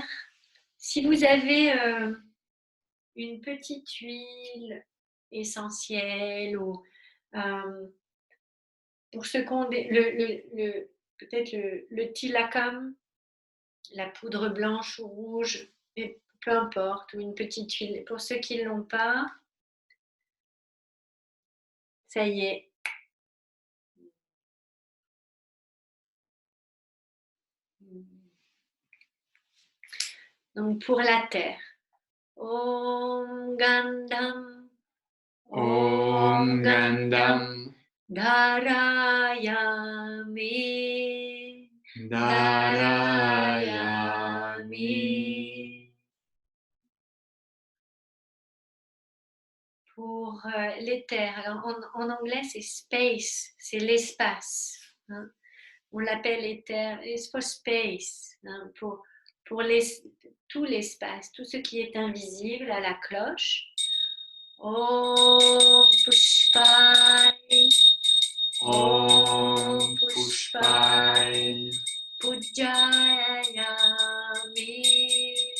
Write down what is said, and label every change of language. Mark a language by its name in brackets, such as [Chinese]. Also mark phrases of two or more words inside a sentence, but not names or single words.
[French] Si vous avez une petite huile essentielle ou pour ceux qui ont peut-être le tilakam, la poudre blanche ou rouge, peu importe, ou une petite huile. Pour ceux qui ne l'ont pas, ça y est. Donc pour la terre. [Sanskrit] Om Gandham. Om Gandham. Dharayami. Dharayami. [French] Pour les terres. Alors en anglais c'est space, c'est l'espace. Hein. On l'appelle éther, [English] it's for space, [French] hein, pour tout l'espace, tout ce qui est invisible à la cloche. [Sanskrit] Om Pushpai, Om Pushpai, Pujayami,